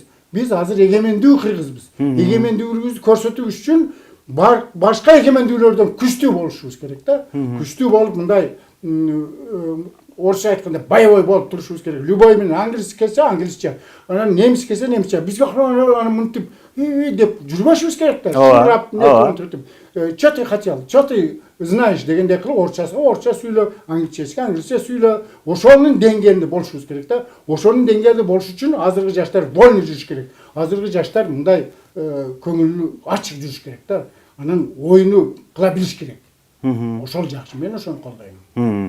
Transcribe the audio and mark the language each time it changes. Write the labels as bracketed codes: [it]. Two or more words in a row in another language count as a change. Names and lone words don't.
[ky] Биз азыр эгемендүү кыргызбыз. Эгемендүүлүгүбүздү көрсөтүү үчүн башка эгемендүүлөрдөн күчтүү болушубуз керек да. Күчтүү болуп мындай орысша айтканда боевой болуп турушубуз керек. Любой менен англисче келсе англисче, анан немис келсе немисче. Бизге аны мынтип деп жүрбөшүбүз керек да. Сурап, [ru] что ты хотел, что ты знаешь [ky] дегендей кылып орысча сүйлө, англисче сүйлө. Ошонун деңгээлинде болушубуз керек да. Ошонун деңгээлде болуш үчүн азыркы жаштар вольный жүрүш керек. Азыркы жаштар мындай көңүлү ачык жүрүш керек да. Анан оюну кыла билиш керек. Ошол жакшы, мен ошону колдойм.